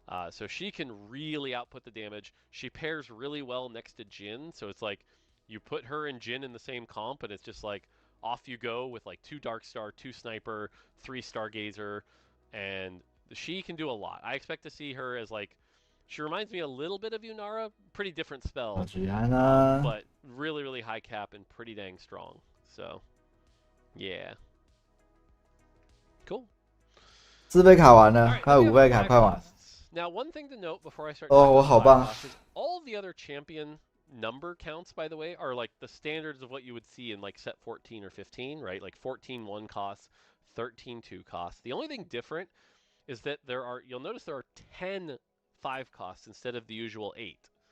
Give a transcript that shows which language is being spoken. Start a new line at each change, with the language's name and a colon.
English: So she can really output the damage. She pairs really well next to Jhin, so it's like you put her and Jhin in the same comp, and it's just like off you go with like 2 Darkstar, 2 Sniper, 3 Stargazer, and she can do a lot. I expect to see her as like, she reminds me a little bit of Yunara, pretty different spell, but really, really high cap and pretty dang strong. So, yeah. Cool.
Chinese: 4倍卡完了，还有5倍卡快完。
English: Now, one thing to note before I start
Chinese: 哦，我好棒。
English: all of the other champion number counts, by the way, are like the standards of what you would see in like set 14 or 15, right? Like 14 1 costs, 13 2 costs. The only thing different is that you'll notice there are 10 5 costs instead of the usual 8.